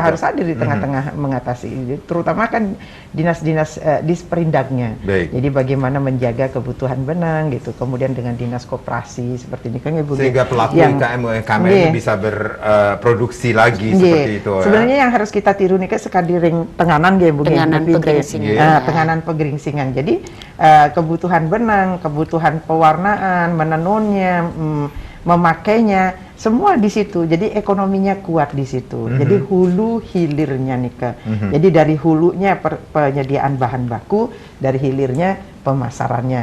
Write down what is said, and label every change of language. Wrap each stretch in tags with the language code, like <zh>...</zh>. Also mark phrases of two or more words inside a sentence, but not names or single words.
<id>harus hadir di tengah-tengah mengatasi ini. Terutama kan dinas-dinas disperindaknya. Baik. Jadi bagaimana menjaga kebutuhan benang gitu. Kemudian dengan dinas koperasi seperti ini kan Ibu. Sehingga pelaku IKM UMKM ini bisa berproduksi lagi seperti itu. Sebenarnya yang harus kita tiru nih kan sekadiring tenganan ya Bu. Tenganan pegeringsingan. Tenganan pegeringsingan. Jadi kebutuhan benang, kebutuhan pewarnaan, menenunnya, memakainya, semua di situ. Jadi ekonominya kuat di situ. Jadi hulu hilirnya Nika. Jadi dari hulunya penyediaan bahan baku, dari hilirnya pemasarannya.</id>